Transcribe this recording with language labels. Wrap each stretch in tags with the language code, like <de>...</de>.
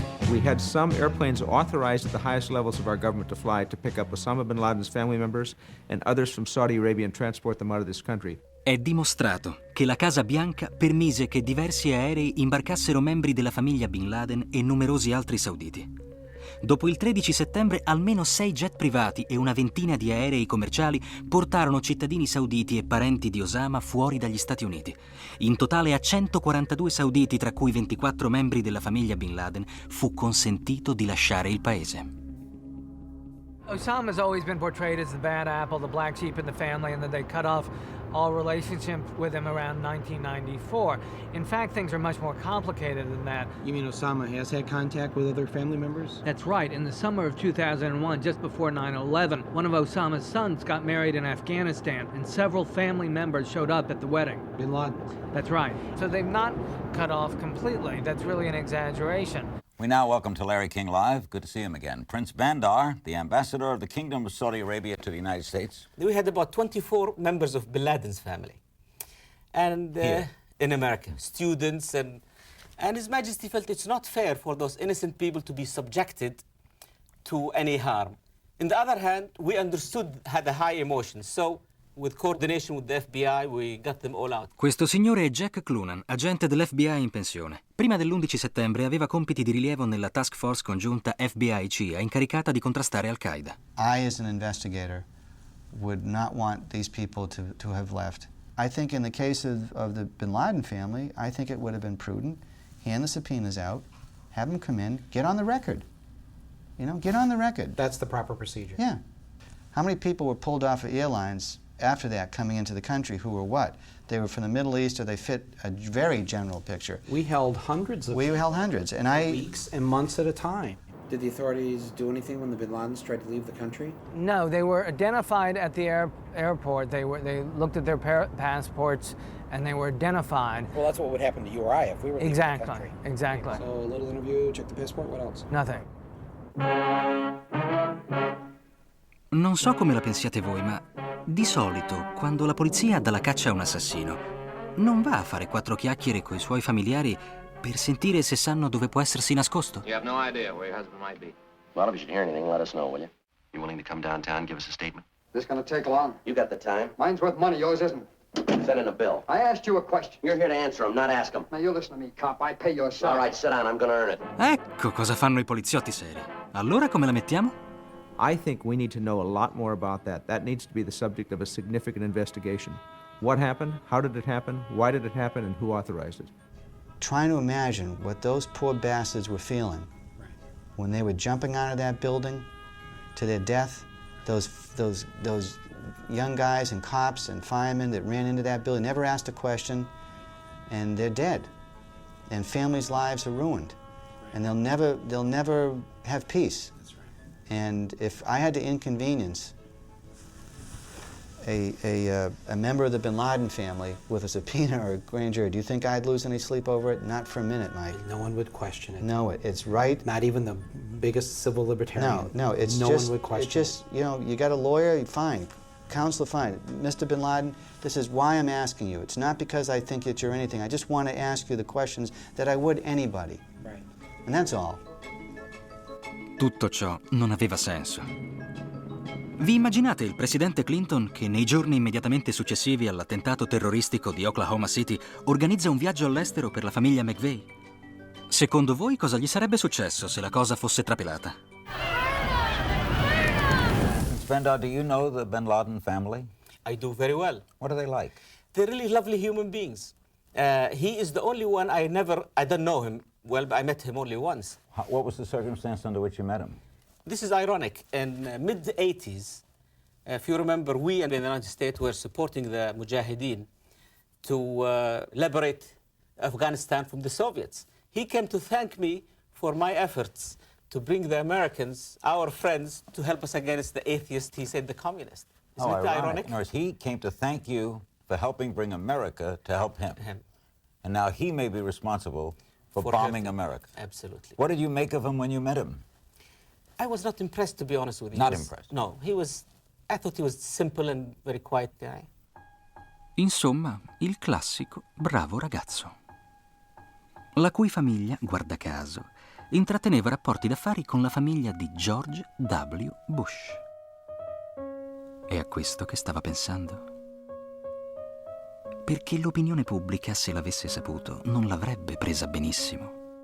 <en>We had some airplanes authorized at the highest levels of our government to fly to pick up Osama bin Laden's family members and others from Saudi Arabia and transport them out of this country.</en> <it>È dimostrato che la Casa Bianca permise che diversi aerei imbarcassero membri della famiglia Bin Laden e numerosi altri sauditi. Dopo il 13 settembre almeno 6 jet privati e una ventina di aerei commerciali portarono cittadini sauditi e parenti di Osama fuori dagli Stati Uniti. In totale a 142 sauditi, tra cui 24 membri della famiglia Bin Laden, fu consentito di lasciare il paese.</it> <en>Osama has always been portrayed as the bad apple, the black sheep in the family, and that they cut off all relationship with him around 1994. In fact, things are much more complicated than that. You mean Osama has had contact with other family members? That's right. In the summer of 2001, just before 9/11, one of Osama's sons got married in Afghanistan, and several family members showed up at the wedding. Bin Laden? That's right. So they've not cut off completely. That's really an exaggeration. We now welcome to Larry King Live. Good to see him again. Prince Bandar, the ambassador of the Kingdom of Saudi Arabia to the United States. We had about 24 members of Bin Laden's family. And in America, students, and His Majesty felt it's not fair for those innocent people to be subjected to any harm. On the other hand, we understood, had a high emotion, so with coordination with the FBI, we got them all out.</en> <it>Questo signore è Jack Clunan, agente dell'FBI in pensione. Prima dell'11 settembre aveva compiti di rilievo nella task force congiunta FBI-CIA incaricata di contrastare Al-Qaeda.</it> <en>I, as an investigator, would not want these people to have left. I think in the case of the Bin Laden family, I think it would have been prudent. Hand the subpoenas out, have them come in, get on the record. You know, get on the record. That's the proper procedure. Yeah. How many people were pulled off of airlines after that coming into the country who were what? They were from the Middle East, or they fit a very general picture. We held hundreds, and weeks and months at a time. Did the authorities do anything when the Bin Ladens tried to leave the country? No, they were identified at the airport. They looked at their passports, and they were identified. Well, that's what would happen to you or I if we were leaving the country. Exactly. So a little interview, check the passport, what else? Nothing.</en> <it>Non so come la pensiate voi, ma di solito, quando la polizia dà la caccia a un assassino, non va a fare 4 chiacchiere coi suoi familiari per sentire se sanno dove può essersi nascosto.</it> <en>You have no idea where your husband might be. Well, if you should hear anything, let us know, will you? You willing to come downtown, give us a statement? This gonna take long. You got the time? Mine's worth money, yours isn't. Send in a bill. I asked you a question. You're here to answer them, not ask them. Now you listen to me, cop. I pay your salary. All right, sit down. I'm gonna earn it.</en> <it>Ecco cosa fanno i poliziotti seri. Allora come la mettiamo?</it> <en>I think we need to know a lot more about that. That needs to be the subject of a significant investigation. What happened? How did it happen? Why did it happen? And who authorized it? Trying to imagine what those poor bastards were feeling when they were jumping out of that building to their death. Those young guys and cops and firemen that ran into that building never asked a question, and they're dead. And families' lives are ruined, and they'll never have peace. And if I had to inconvenience a member of the Bin Laden family with a subpoena or a grand jury, do you think I'd lose any sleep over it? Not for a minute, Mike. No one would question it. No, it's right. Not even the biggest civil libertarian. No, it's no just, one would question it's just, you know, you got a lawyer, fine. Counselor, fine. Mr. Bin Laden, this is why I'm asking you. It's not because I think that you're anything. I just want to ask you the questions that I would anybody. Right. And that's all.</en> <it>Tutto ciò non aveva senso. Vi immaginate il presidente Clinton che nei giorni immediatamente successivi all'attentato terroristico di Oklahoma City organizza un viaggio all'estero per la famiglia McVeigh? Secondo voi cosa gli sarebbe successo se la cosa fosse trapelata?</it> <en>Bandar, do you know the Bin Laden family? I do very well. What are they like? They're really lovely human beings. He is the only one I don't know him well, but I met him only once. What was the circumstance under which you met him? This is ironic. In mid-80s, if you remember, we in the United States were supporting the Mujahideen to liberate Afghanistan from the Soviets. He came to thank me for my efforts to bring the Americans, our friends, to help us against the atheists, he said, the communists. Isn't it ironic? In other words, he came to thank you for helping bring America to help him. And now he may be responsible for bombing America. Absolutely. What did you make of him when you met him? I was not impressed, to be honest with you. Not impressed? No, I thought he was simple and very quiet guy.</en> <it>Insomma, il classico bravo ragazzo, la cui famiglia, guarda caso, intratteneva rapporti d'affari con la famiglia di George W. Bush. È a questo che stava pensando? Perché l'opinione pubblica, se l'avesse saputo, non l'avrebbe presa benissimo.</it>